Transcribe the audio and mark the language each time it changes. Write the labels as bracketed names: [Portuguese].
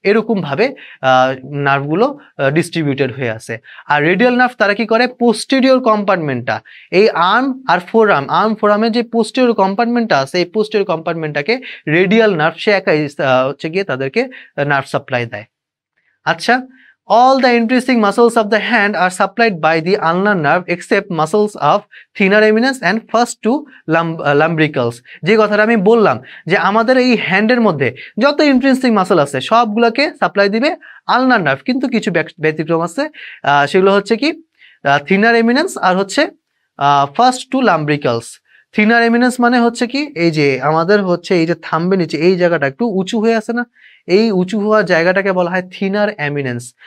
[Bangla] এরকমভাবে নার্ভগুলো ডিস্ট্রিবিউটেড হয়ে আছে। আর রেডিয়াল নার্ভ তারা কি করে? পোস্টেরিয়র কম্পার্টমেন্টটা, এই আর্ম আর ফোরআর্ম, আর্ম ফোরআর্মের যে পোস্টেরিয়র কম্পার্টমেন্টটা আছে, এই পোস্টেরিয়র কম্পার্টমেন্টটাকে রেডিয়াল নার্ভ সে একাই হচ্ছে গিয়ে তাদেরকে নার্ভ সাপ্লাই দেয়। [English] আচ্ছা, all the intrinsic muscles of the hand are supplied by the ulnar nerve except muscles of thenar eminence and first two lumbricals। [Bangla] যে কথাটা আমি বললাম যে আমাদের এই হ্যান্ডের মধ্যে যত ইন্ট্রিনসিক মাসল আছে সবগুলোকে সাপ্লাই দিবে আলনার নার্ভ, কিন্তু কিছু ব্যতিক্রম আছে। সেগুলো হচ্ছে কি থিনার এমিনেন্স আর হচ্ছে ফার্স্ট টু লাম্ব্রিকালস। থিনার এমিনেন্স মানে হচ্ছে কি, এই যে আমাদের হচ্ছে এই যে থাম্বের নিচে এই জায়গাটা একটু উঁচু হয়ে আছে না, এই উঁচু হওয়ার জায়গাটাকে বলা হয় থিনার এমিনেন্স।